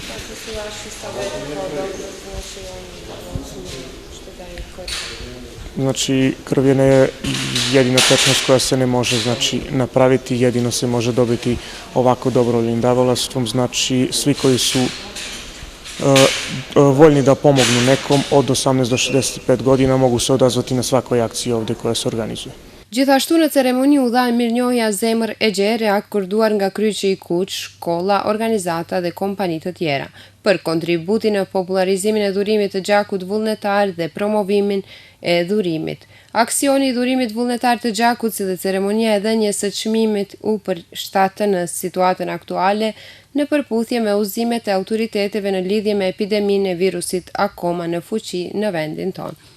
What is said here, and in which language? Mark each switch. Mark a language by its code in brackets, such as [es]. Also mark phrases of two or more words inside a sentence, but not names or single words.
[sr] Znači, krv je jedina tečnost koja se ne može napraviti, jedino se može dobiti ovako dobrovoljnim davalstvom. Znači, svi koji su voljni da pomognu nekom od 18 do 65 godina mogu se odazvati na svakoj akciji ovdje koja se organizuje. [sq] Gjithashtu në ceremoni u dha mirënjohja Zemër e gjerë, akorduar nga Kryqi i Kuq, shkolla, organizata dhe kompani të tjera, për kontributin në popularizimin e dhurimit të gjakut vullnetar dhe promovimin e dhurimit. Aksioni i dhurimit vullnetar të gjakut si dhe ceremonia e dhënies së çmimit u përshtatën në situatën aktuale në përputhje me udhëzimet e autoriteteve në lidhje me epideminë e virusit akoma në fuqi në vendin tonë.